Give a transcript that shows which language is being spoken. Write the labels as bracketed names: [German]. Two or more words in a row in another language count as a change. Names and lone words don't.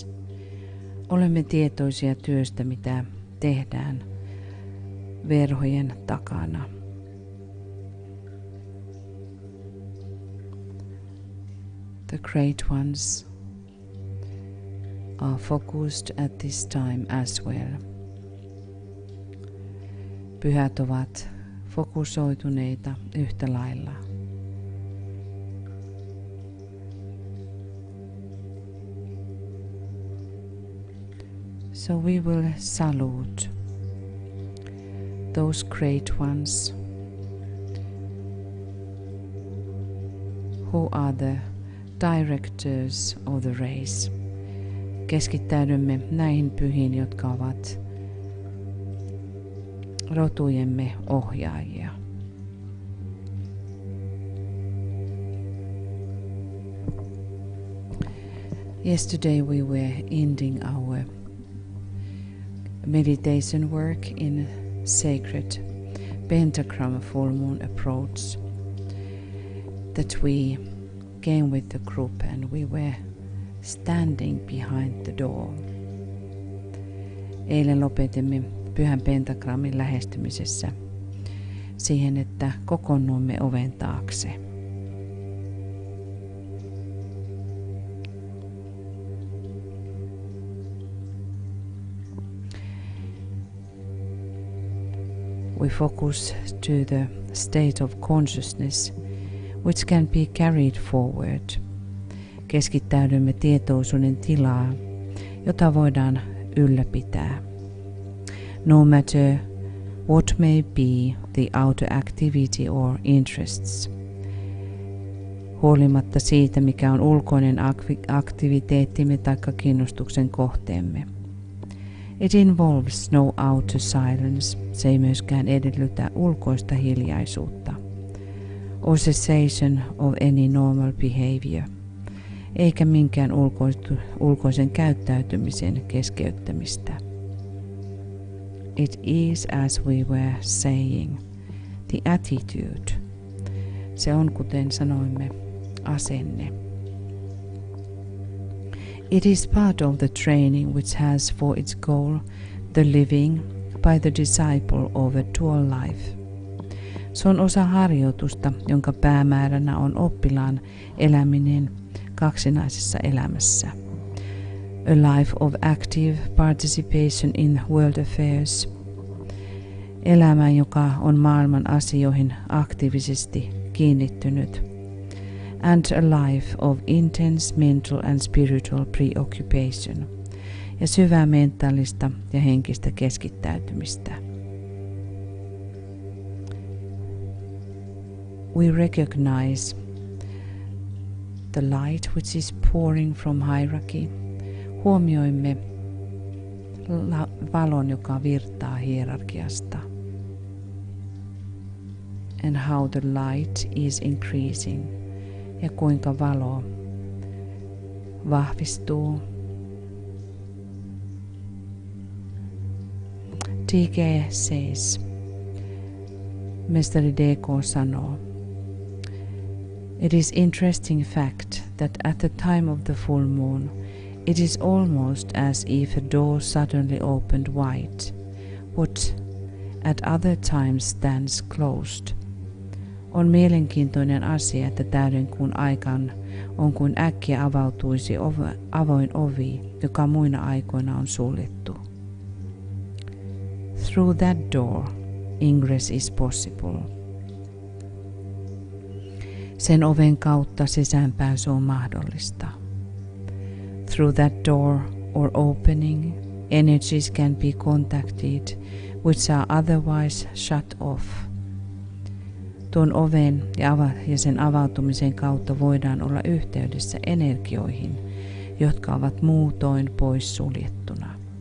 [Finnish] Olemme tietoisia työstä, mitä tehdään verhojen takana. [English] The great ones are focused at this time as well. [Finnish] Pyhät ovat fokusoituneita yhtä lailla. [English] So we will salute those great ones who are the directors of the race. [Finnish] Keskittäydymme näihin pyhiin, jotka ovat rotujemme ohjaajia. [English] Yesterday we were ending our meditation work in sacred pentagram full moon approach that we came with the group and we were standing behind the door. [Finnish] Eilen lopetimme pyhän pentagrammin lähestymisessä siihen, että kokoonnuimme oven taakse. [English] We focus to the state of consciousness which can be carried forward. [Finnish] Keskittäydymme tietoisuuden tilaa, jota voidaan ylläpitää. [English] No matter what may be the outer activity or interests. [Finnish] Huolimatta siitä, mikä on ulkoinen aktiviteettimme tai kiinnostuksen kohteemme. [English] It involves no outer silence. [Finnish] Se ei myöskään edellytä ulkoista hiljaisuutta. [English] Or cessation of any normal behavior. [Finnish] Eikä minkään ulkoisen käyttäytymisen keskeyttämistä. [English] It is, as we were saying, the attitude. [Finnish] Se on, kuten sanoimme, asenne. [English] It is part of the training which has for its goal the living by the disciple of a dual life. [Finnish] Se on osa harjoitusta, jonka päämääränä on oppilaan eläminen kaksinaisessa elämässä. [English] A life of active participation in world affairs. [Finnish] Elämä, joka on maailman asioihin aktiivisesti kiinnittynyt. [English] And a life of intense mental and spiritual preoccupation. [Finnish] Ja syvää mentaalista ja henkistä keskittäytymistä. [English] we recognize the light which is pouring from hierarchy. [Finnish] Huomioimme valon, joka virtaa hierarkiasta. [English] And how the light is increasing. [Finnish] Ja kuinka valo vahvistuu. [English] DK says, [Finnish] Mestari DK sanoo, [English] it is interesting fact that at the time of the full moon, it is almost as if a door suddenly opened wide, what at other times stands closed. [Finnish] On mielenkiintoinen asia, että täydenkuun aikaan on kuin äkkiä avautuisi avoin ovi, joka muina aikoina on suljettu. [English] Through that door, ingress is possible. [Finnish] Sen oven kautta sisäänpääsy on mahdollista. [English] Through that door or opening, energies can be contacted which are otherwise shut off. [Finnish] Tuon oven ja sen avautumisen kautta voidaan olla yhteydessä energioihin, jotka ovat muutoin pois suljettuna.